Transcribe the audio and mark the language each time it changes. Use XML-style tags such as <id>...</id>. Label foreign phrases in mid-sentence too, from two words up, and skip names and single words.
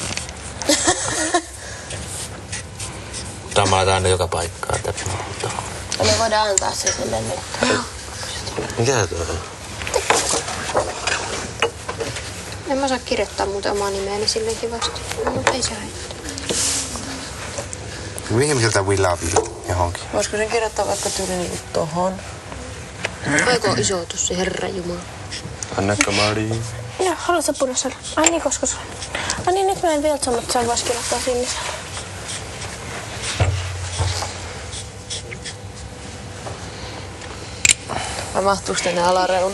<fi>Tämä laitetaan aina joka paikkaan. Ja me voidaan antaa se sille nyt. Mikä tuo on? En mä saa kirjoittaa muuten omaa nimeäni silleen kivasti. Mutta ei se haittaa. Mihin sieltä</fi> <en>we love you</en> <fi>johonkin? Voisiko sen kirjoittaa vaikka tyyli niinku tohon? Aiko isotus se Herra Jumala. Annakka Mari. Joo, haluatko punaisella? Ai niin, koska se... Ai niin, nyt mä en viltsa, mutta sen vois kirjoittaa sinisellä. Vai mahtuuko tänne alareuna?</fi>